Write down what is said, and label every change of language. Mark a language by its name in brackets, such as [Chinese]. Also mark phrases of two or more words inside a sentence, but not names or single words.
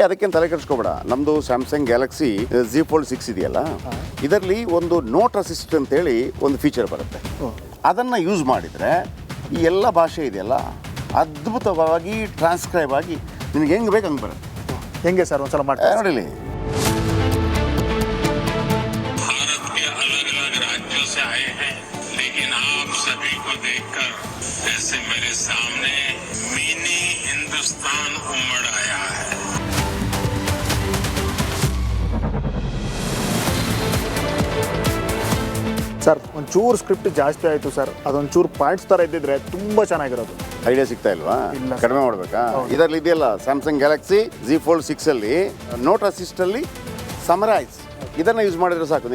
[Kannada] ಅದಕ್ಕೇನು ತಲೆ ಕೆಡಿಸ್ಕೋಬೇಡ. ನಮ್ಮದು ಸ್ಯಾಮ್ಸಂಗ್ ಗ್ಯಾಲಕ್ಸಿ Z Fold 6 ಇದೆಯಲ್ಲ, ಇದರಲ್ಲಿ ಒಂದು ನೋಟ್ ಅಸಿಸ್ಟ್ ಅಂತೇಳಿ ಒಂದು ಫೀಚರ್ ಬರುತ್ತೆ. ಅದನ್ನು ಯೂಸ್ ಮಾಡಿದರೆ ಈ ಎಲ್ಲ ಭಾಷೆ ಇದೆಯಲ್ಲ ಅದ್ಭುತವಾಗಿ ಟ್ರಾನ್ಸ್ಕ್ರೈಬ್ ಆಗಿ ನಿನಗೆ ಹೆಂಗೆ ಬೇಕು ಹಂಗೆ ಬರುತ್ತೆ. ಹೆಂಗೆ ಸರ್ ಒಂದ್ಸಲ ಮಾಡ್ತಾರೆ ನೋಡಿಲಿ. [Hindi] भारत के अलग अलग राज्यों से आए हैं, लेकिन आप सभी को देखकर जैसे मेरे सामने मिनी हिंदुस्तान उमड़ आया है. [Kannada] ಸರ್ ಒಂಚೂರು ಸ್ಕ್ರಿಪ್ಟ್ ಜಾಸ್ತಿ ಆಯಿತು ಸರ್, ಅದೊಂಚೂರು ಪಾಯಿಂಟ್ಸ್ ಥರ ಇದ್ದಿದ್ರೆ ತುಂಬ ಚೆನ್ನಾಗಿರೋದು. ಐಡಿಯಾ ಸಿಗ್ತಾ ಇಲ್ವಾ? ಇಲ್ಲ. ಕಡಿಮೆ ಮಾಡಬೇಕಾ? ಇದರಲ್ಲಿ ಇದೆಯಲ್ಲ ಸ್ಯಾಮ್ಸಂಗ್ ಗ್ಯಾಲಕ್ಸಿ Z Fold 6ಅಲ್ಲಿ ನೋಟ್ ಅಸಿಸ್ಟಲ್ಲಿ ಸಮರೈಸ್ ಇದನ್ನು ಯೂಸ್ ಮಾಡಿದ್ರೆ ಸಾಕು.